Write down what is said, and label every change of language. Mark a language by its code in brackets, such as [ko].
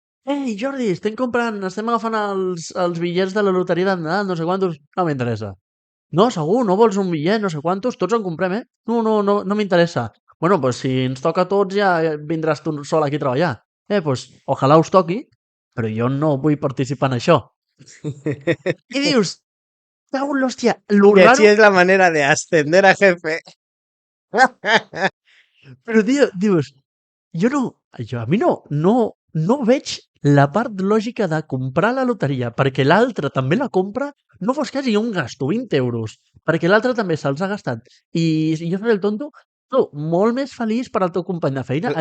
[ca] Ei, Jordi, estem agafant els bitllets de la loteria de Nadal, no sé quantos. No m'interessa. No, segur, no vols un bitllet, no sé quantos, tots en comprem, eh? No m'interessa. bueno, pues si ens toca a tots ja vindràs tu sol aquí a treballar. Pues ojalà us toqui, però jo no vull participar en això. I dius, cago en l'hòstia, lo [es] Y así [ca] raro, [es] es la manera de ascender a jefe. [ca] però tio, dius, a mi no veig la part lògica de comprar la loteria perquè l'altre també la compra, no fos cas i jo em gasto 20 euros perquè l'altre també se'ls ha gastat i jo faré el tonto, tu, molt més feliç per al teu company de feina.